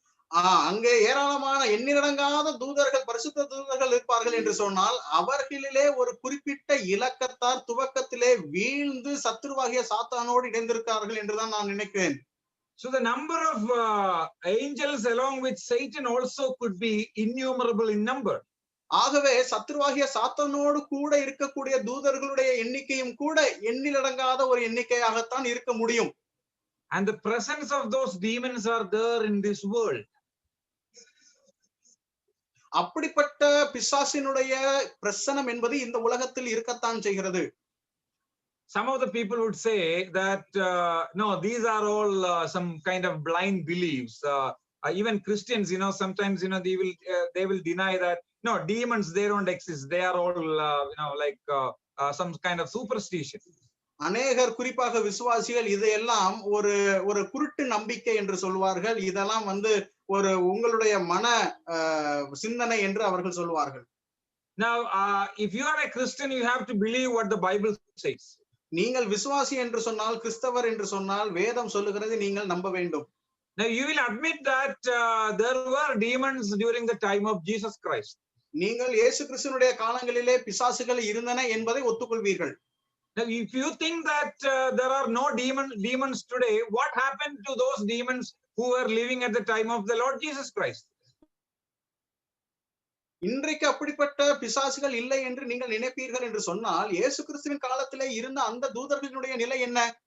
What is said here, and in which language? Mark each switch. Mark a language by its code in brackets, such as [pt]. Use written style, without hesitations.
[ta] அங்கே ஏராளமான எண்ணிலடங்காத தூதர்கள், பரிசுத்த தூதர்கள் இருப்பார்கள் என்று சொன்னால், அவர்களிலே ஒரு குறிப்பிட்ட இலக்கத்தார் துவக்கத்திலே வீழ்ந்து சத்துருவாகிய சாத்தானோடு இணைந்திருக்கிறார்கள் என்றுதான் நான் நினைக்கிறேன். [en] So the number of angels along with Satan also could be innumerable in number. [ta] ஆகவே சத்துருவாகிய சாத்தானோடு கூட இருக்கக்கூடிய தூதர்களுடைய எண்ணிக்கையும் கூட எண்ணிலடங்காத ஒரு எண்ணிக்கையாகத்தான் இருக்க முடியும். [en] And the presence of those demons are there in this world. [ta] அப்படிப்பட்ட பிசாசினுடைய பிரசனம் என்பது இந்த உலகத்தில் இருக்கத்தான் செய்கிறது. [en] Some of the people would say that no, these are all some kind of blind beliefs. Even Christians, sometimes they will deny that no, demons, they don't exist. They are all like some kind of superstition. [ta] அநேகர் குறிப்பாக விசுவாசிகள் இதையெல்லாம் ஒரு ஒரு குருட்டு நம்பிக்கை என்று சொல்வார்கள். இதெல்லாம் ஒரு உங்களுடைய மன சிந்தனை என்று அவர்கள் சொல்வார்கள். [en] Now if you are a Christian, you have to believe what the Bible says. [ta] நீங்கள் விசுவாசி என்று சொன்னால், கிறிஸ்தவர் என்று சொன்னால், வேதம் சொல்லுகிறது நீங்கள் நம்ப வேண்டும். [en] Now you will admit that there were demons during the time of Jesus Christ. [ta] நீங்கள் இயேசு கிறிஸ்துவினுடைய காலங்களிலே பிசாசுகள் இருந்தன என்பதை ஒத்துக்கொள்வீர்கள். [en] Now if you think that there are no demons today, what happened to those demons who were living at the time of the Lord Jesus Christ? [ta] இன்றைக்கு அப்படிப்பட்ட பிசாசுகள் இல்லை என்று நீங்கள் நினைப்பீர்கள் என்று சொன்னால், இயேசு கிறிஸ்துவின் காலத்திலே இருந்த அந்த தூதர்களுடைய நிலை என்ன?